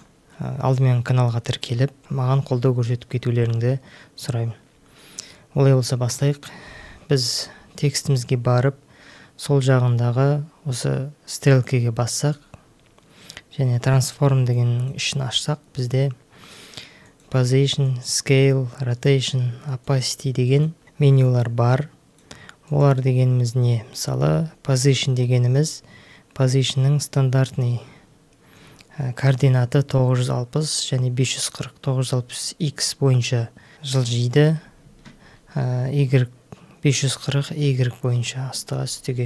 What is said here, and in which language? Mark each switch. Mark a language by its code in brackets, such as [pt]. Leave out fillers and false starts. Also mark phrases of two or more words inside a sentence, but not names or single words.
[kk] Алдымен каналға тіркеліп, маған қолдау көрсетіп кетулеріңді сұраймын. Олай болса бастайық. Біз текстімізге барып, сол жағындағы осы стрелкеге бассақ, және transform деген ішін ашсақ, бізде [en] position, scale, rotation, opacity [kk] деген менюлар бар. Олар дегеніміз не? Мысалы, position дегеніміз positionның [ru] стандартный координаты [kk] 960 және 540. 960x бойынша жылжиды, y 540 y бойынша астыға үстіге.